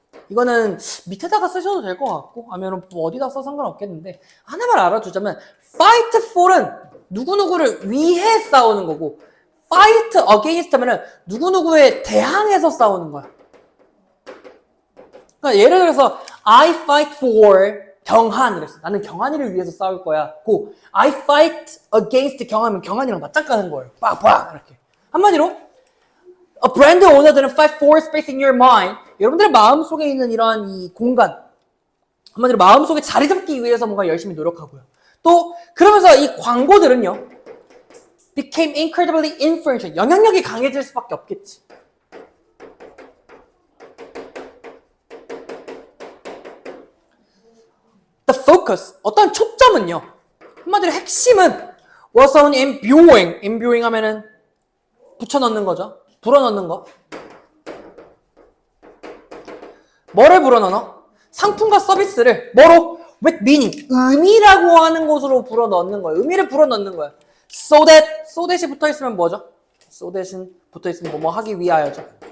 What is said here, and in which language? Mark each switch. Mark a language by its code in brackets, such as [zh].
[ko] 이거는 밑에다가 쓰셔도 될 것 같고 아니면 뭐 어디다 써 상관없겠는데 하나만 알아두자면 [en] Fight for [ko] 은 누구누구를 위해 싸우는 거고 [en] Fight against [ko] 하면은 누구누구에 대항해서 싸우는 거야. 그러니까 예를 들어서 [en] I fight for [ko] 경한 이랬어. 나는 경한이를 위해서 싸울 거야. 고 [en] I fight against [ko] 경한이면 경한이랑 맞짱가는 거예요. 빡빡 이렇게. [en] 한마디로 A brand owner들은 fight for space in your mind. [ko] 여러분들의 마음속에 있는 이러한 이 공간 한마디로 마음속에 자리 잡기 위해서 뭔가 열심히 노력하고요. 또 그러면서 이 광고들은요. [en] became incredibly influential. [ko] 영향력이 강해질 수밖에 없겠지. [en] The focus, [ko] 어떤 초점은요. 한마디로 핵심은 [en] was on imbuing. [ko] imbuing 하면은 붙여넣는 거죠. 불어넣는 거. 뭐를 불어넣어? 상품과 서비스를 뭐로? [en] with meaning. [ko] 의미라고 하는 곳으로 불어넣는 거야. 의미를 불어넣는 거야. so that이 붙어있으면 뭐죠? so that은 붙어있으면 뭐뭐 하기 위하여죠.